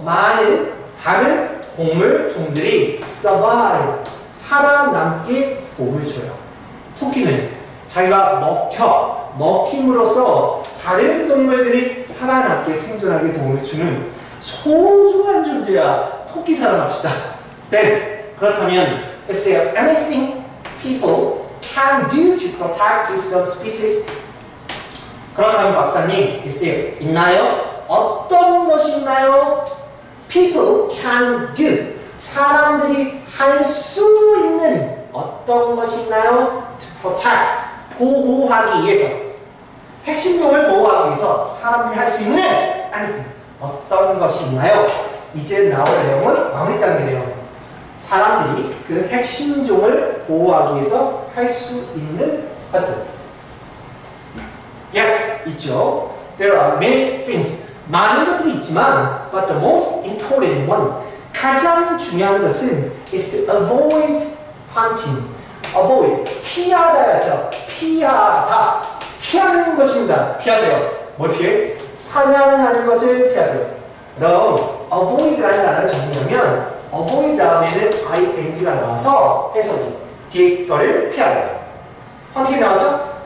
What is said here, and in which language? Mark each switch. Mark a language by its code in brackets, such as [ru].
[ko] 많은 다른 동물 종들이 survive, 살아남게 도움을 줘요. 토끼는 자기가 먹힘으로써 다른 동물들이 살아남게 생존하게 도움을 주는 소중한 존재야. 토끼 사랑합시다. [en] 그렇다면 is there anything people can do to protect this species? [ko] 그렇다면 박사님, [en] is there [ko] 있나요? 어떤 것이 있나요? [en] People can do. [ko] 사람들이 할 수 있는 어떤 것이 있나요? [en] To protect. [ko] 보호하기 위해서. 핵심종을 보호하기 위해서 사람들이 할 수 있는 anything. 어떤 것이 있나요? 이제 나올 내용은 마무리 단계네요. 사람들이 그 핵심종을 보호하기 위해서 할 수 있는 것들. [en] Yes, [ko] 있죠. [en] There are many things. [ko] 많은 것들이 있지만, [en] but the most important one, [ko] 가장 중요한 것은 [en] is to avoid hunting. [ko] avoid, 피하다였죠. 피하다. 피하는 것입니다. 피하세요. 뭘 피해? 사냥하는 것을 피하세요. 그럼 avoid라는 단어를 정리하면 avoid 다음에는 ing가 나와서 해석이 뒤에 거를 피하다. 헌팅이 나왔죠?